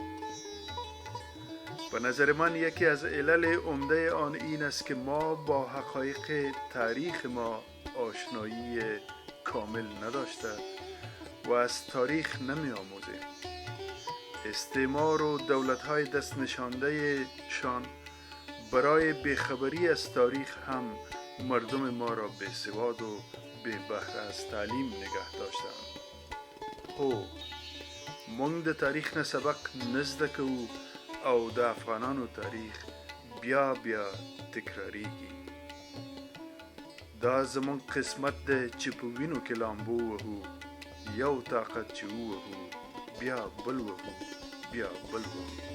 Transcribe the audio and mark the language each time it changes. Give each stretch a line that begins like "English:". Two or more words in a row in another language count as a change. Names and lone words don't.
Persian: به نظر من یکی از علل عمده آن این است که ما با حقایق تاریخ ما آشنایی کامل نداشته و از تاریخ نمی آموزیم. استعمار و دولت‌های دست نشانده شان برای بیخبری از تاریخ هم مردم ما را بی‌سواد و بی بهره از تعلیم نگه داشتند.
Pashto: خو موږ د تاریخ نه سبق نزده کوو او د افغانانو تاریخ بیا بیا تکراریږي. دا زمون قسمت ده چې په وینو کې لامبو وهو، یو طاقت چې ووهو بیا بل وهو بیا بل وهو.